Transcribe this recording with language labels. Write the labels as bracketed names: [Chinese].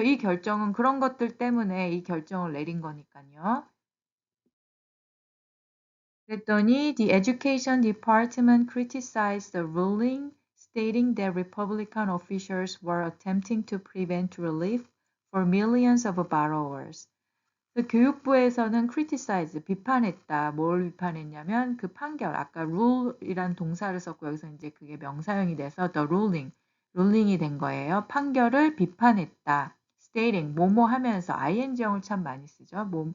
[Korean] 이 결정은 그런 것들 때문에 이 결정을 내린 거니까요. 그랬더니 [English] the Education Department criticized the ruling, stating that Republican officials were attempting to prevent relief for millions of borrowers. [Korean] 그 교육부에서는 criticize, 비판했다. 뭘 비판했냐면 그 판결, 아까 rule이란 동사를 썼고 여기서 이제 그게 명사형이 돼서 [English] the ruling [Korean] 이 된 거예요. 판결을 비판했다. stating, 뭐뭐 하면서, ing형을 참 많이 쓰죠.